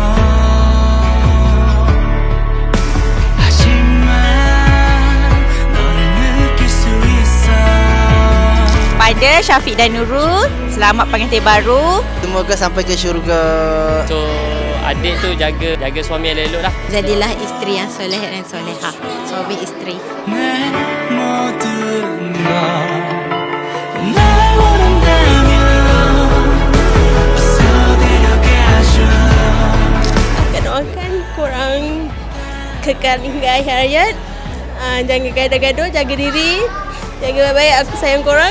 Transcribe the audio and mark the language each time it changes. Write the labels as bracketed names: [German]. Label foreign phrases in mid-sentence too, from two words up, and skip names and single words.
[Korean] 하지만 너를 느낄 수 있어. [Malay] Pada Syafiq dan Nurul, selamat pengantin baru. Semoga sampai ke syurga. So adik tu jaga suami yang elok lah. Jadilah isteri yang soleh dan solehah. Suami isteri. [Korean] 내 모든 걸 날 원한다면 어서 데려가줘. [Malay] Akan doakan korang kekal hingga akhir hayat. Jangan gaduh-gaduh, jaga diri, jaga baik-baik. Aku sayang korang.